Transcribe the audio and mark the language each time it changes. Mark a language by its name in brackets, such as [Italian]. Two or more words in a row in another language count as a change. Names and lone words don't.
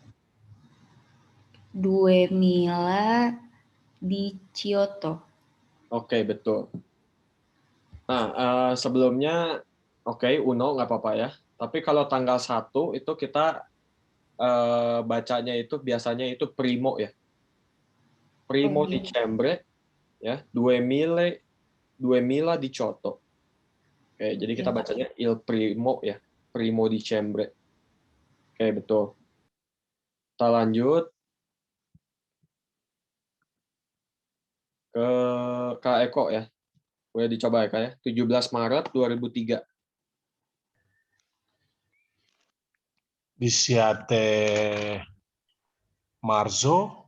[Indonesian] 2018. Oke, betul. Nah, sebelumnya, oke, Uno nggak apa-apa ya. Tapi kalau tanggal 1 itu kita bacanya itu biasanya itu primo ya. [Italian] Primo dicembre ya, 2000 diciotto. [Indonesian] Oke, jadi kita bacanya [Italian] il primo [Indonesian] ya, [Italian] primo dicembre. [Indonesian] Oke, betul. Kita lanjut ke Kak Eko ya. Boleh dicoba ya, Kak ya. 17 Maret 2003. [Italian] Di Siate Marzo,